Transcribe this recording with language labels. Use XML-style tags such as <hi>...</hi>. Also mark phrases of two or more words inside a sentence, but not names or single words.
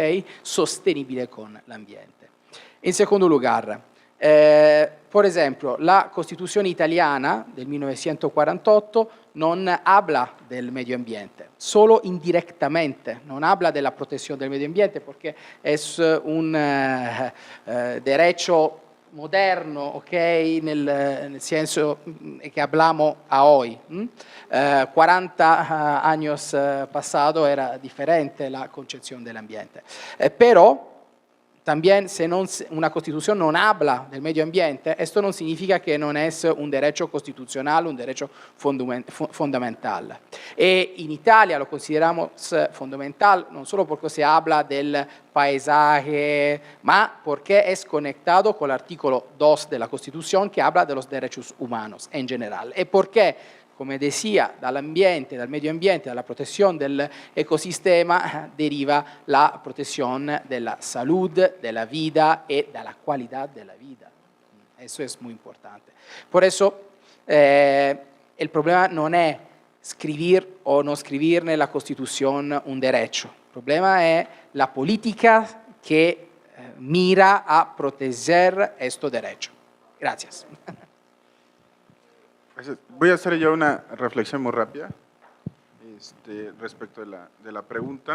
<es>Sostenible con el ambiente. En segundo lugar, por ejemplo, la Constitución italiana del 1948 non habla del medio ambiente, solo indirectamente, non habla de la protección del medio ambiente porque es un derecho moderno, ok,</es> <it>nel senso</it> <es>que hablamos a hoy. 40 años pasado era diferente la concepción del ambiente. Pero también una constitución no habla del medio ambiente, esto no significa que no es un derecho constitucional, un derecho fundamental. En Italia lo consideramos fundamental no solo porque se habla del paisaje, ma porque es conectado con el artículo 2 de la Constitución que habla de los derechos humanos en general. Y porque, come decía,</es> <it>dall'ambiente, dal medio ambiente, dalla protezione dell'ecosistema deriva la protezione della salud, della vida e della qualità della vida.</it> <es>Eso es muy importante. Por eso, el problema</es> <it>non è</it> <es>escribir o no escribir en la Constitución un derecho. El problema es la política que mira a proteger este derecho. Gracias. Voy a hacer yo una reflexión muy rápida respecto de la pregunta.</es>